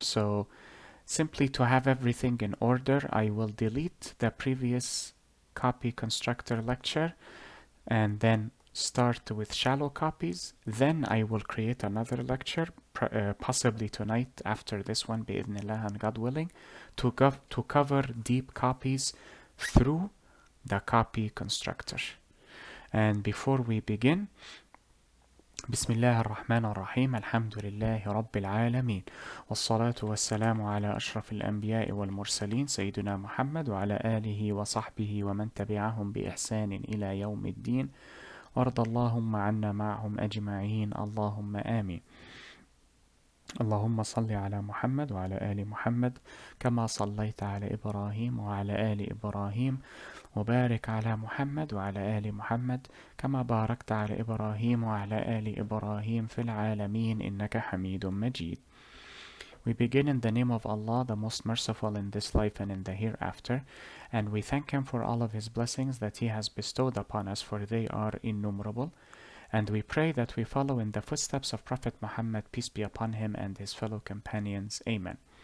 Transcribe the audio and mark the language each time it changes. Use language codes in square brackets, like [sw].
[en] So simply to have everything in order, I will delete the previous copy constructor lecture and then start with shallow copies. Then I will create another lecture, possibly tonight after this one, bi'idhnillah and God willing, to cover deep copies through the copy constructor. And before we begin, [ar] بسم الله الرحمن الرحيم الحمد لله رب العالمين والصلاة والسلام على أشرف الأنبياء والمرسلين سيدنا محمد وعلى آله وصحبه ومن تبعهم بإحسان إلى يوم الدين وارض اللهم عنا معهم أجمعين اللهم آمين. اللهم صل على محمد وعلى آل محمد كما صليت على إبراهيم وعلى آل إبراهيم وبارك على محمد وعلى آل محمد كما باركت على إبراهيم وعلى آل إبراهيم في العالمين إنك حميد مجيد. [en] We begin in the name of Allah, the most merciful in this life and in the hereafter, and we thank Him for all of His blessings that He has bestowed upon us, for they are innumerable. And we pray that we follow in the footsteps of Prophet Muhammad, peace be upon him, and his fellow companions. Amen.